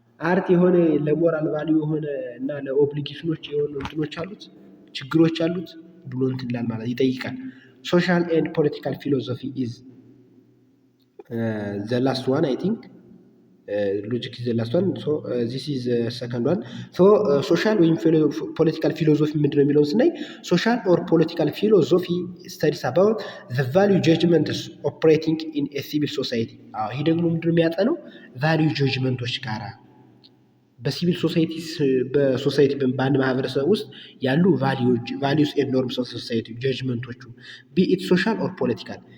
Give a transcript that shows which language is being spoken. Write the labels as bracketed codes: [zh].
[am] አርት የሆነ ለሞራል ቫሊዩ የሆነ እና ለኦብሊጌሽኖች የሆኑ እንትኖች አሉት፣ ችግሮች አሉት ብሎ እንትን ይላል ማለት ይጠይቃል። [en] ሶሻል ኤንድ ፖለቲካል ፊሎሶፊ ኢዝ the last one, I think. Logic is the last one. So this is the second one. So social [am] ወይም ፖለቲካል ፊሎሶፊ ምንድን ነው የሚለውን ስናይ [en] ሶሻል ኦር ፖለቲካል ፊሎሶፊ studies about the value judgments operating in a civil society. [am] ይህ ደግሞ ምንድን ነው የሚያጠነው? ቫሊዩ ጀጅመንቶች ጋራ በሲቪል በሶሳይቲ በአንድ ማህበረሰብ ውስጥ ያሉ [en] ቫሊዩስ ኤንድ ኖርምስ ኦፍ ሶሳይቲ [am] ጀጅመንቶቹ ቢ ኢት ሶሻል ኦር ፖለቲካል